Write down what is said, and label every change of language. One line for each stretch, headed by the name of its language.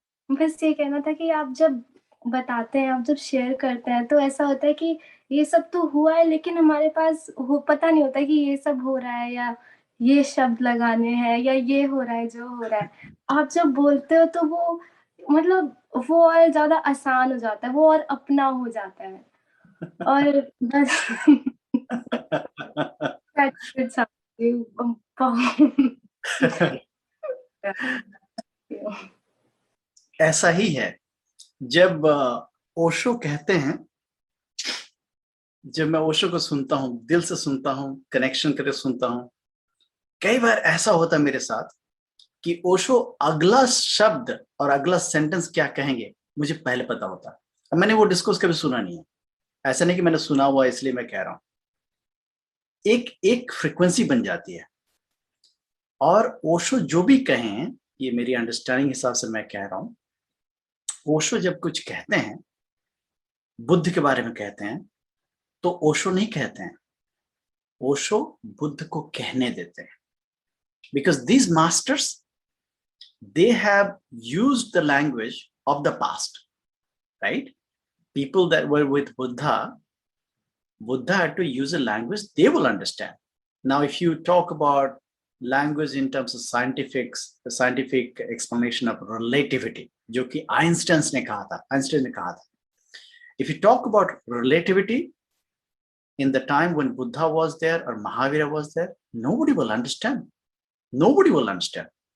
Hindi: बस ये कहना था कि आप जब बताते हैं, आप जब शेयर करते हैं, तो ऐसा होता है कि ये सब तो हुआ है, लेकिन हमारे पास पता नहीं होता कि ये सब हो रहा है, या ये शब्द लगाने हैं या ये हो रहा है जो हो रहा है, आप जब बोलते हो तो वो मतलब वो और ज्यादा आसान हो जाता है, वो और अपना हो जाता है। और बस
English: that's it,
Hindi: ऐसा ही है। जब ओशो कहते हैं, जब मैं ओशो को सुनता हूँ, दिल से सुनता हूँ, कनेक्शन करके सुनता हूँ, कई बार ऐसा होता है मेरे साथ कि ओशो अगला शब्द और अगला सेंटेंस क्या कहेंगे मुझे पहले पता होता है। अब मैंने वो डिस्कोर्स कभी सुना नहीं है, ऐसा नहीं कि मैंने सुना हुआ इसलिए मैं कह रहा हूँ। एक एक फ्रिक्वेंसी बन जाती है, और ओशो जो भी कहें, ये मेरी अंडरस्टैंडिंग हिसाब से मैं कह रहा हूँ, ओशो जब कुछ कहते हैं, बुद्ध के बारे में कहते हैं, तो ओशो नहीं कहते हैं, ओशो बुद्ध को कहने देते हैं।
English: Because these masters, they have used the language of the past, right? People that were with Buddha had to use a language they will understand. Now, if you talk about language in terms of scientific explanation of relativity,
Hindi: जो कि Einstein ने कहा था,
English: if you talk about relativity in the time when Buddha was there or Mahavira was there, nobody will understand. Nobody will understand.